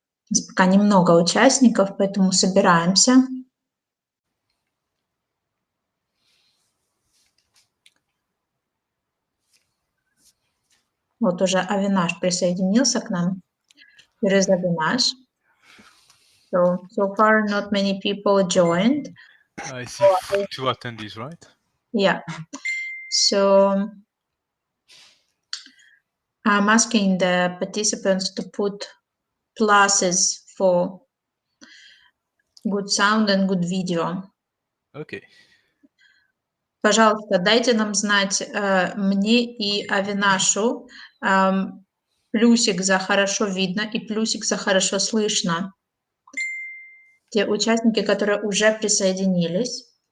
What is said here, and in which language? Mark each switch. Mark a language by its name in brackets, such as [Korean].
[Russian] У нас пока немного участников, поэтому собираемся. Вот уже Авинаш присоединился к нам. [English] Here is Avinash. So far, not many people joined. I see 2 attendees, right? Yeah. So I'm asking the participants to put pluses for good sound and good video. Okay. [Russian] Пожалуйста, дайте нам знать, мне и Авинашу, плюсик за хорошо видно и плюсик за хорошо слышно. Те участники, которые уже присоединились.